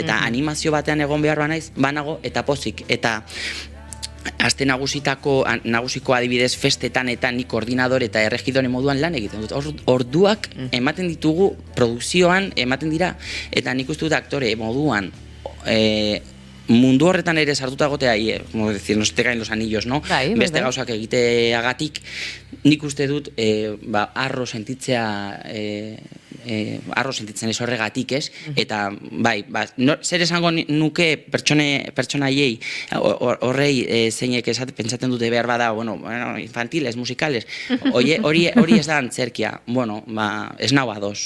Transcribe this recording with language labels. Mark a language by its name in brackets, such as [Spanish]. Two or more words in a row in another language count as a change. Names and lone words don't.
[Basque] Eta animazio batean egon behar banaiz, banago eta pozik. Eta aste nagusiko adibidez festetan eta nik koordinador eta erregidore moduan lan egiten dut. Orduak ematen ditugu, produkzioan ematen dira, eta nik uste dut aktore moduan mundu horretan ere sartuta gotea, [Spanish] como decir, no se te caen los anillos, no? [Basque] Beste gauzak egiteagatik, nik uste dut arro sentitzea arro sentitzen ez horregatik, ez? Eta, bai, zer esango nuke pertsonaiei horrei zeinek pentsatzen dute behar bada, [Spanish] infantiles, musikales, [Basque] hori ez da antzerkia, ez nau ados.